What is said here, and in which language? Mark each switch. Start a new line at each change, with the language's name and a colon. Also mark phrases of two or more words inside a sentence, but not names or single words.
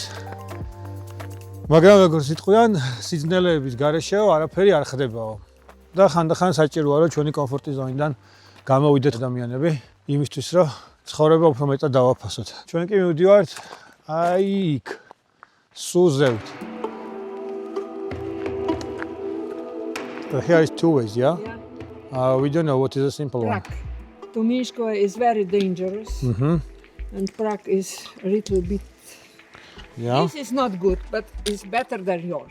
Georgian: მაგრამ როგორც იტყვიან, სიძნელეების გარეშე არაფერი არ ხდებაო. და ხანდახან საჭიროა რომ ჩვენი კომფორტის ზონიდან გამოვიდეთ ადამიანები, იმისთვის რომ ცხოვრება უფრო მეტად დავაფასოთ. ჩვენ კი მივდივართ აი იქ. სუზევთ.
English: Here is 2 ways, yeah? We don't know what is the simple one. Tominsko is very dangerous, and Prague is a little bit. Yeah. This is not good, but it's better than yours.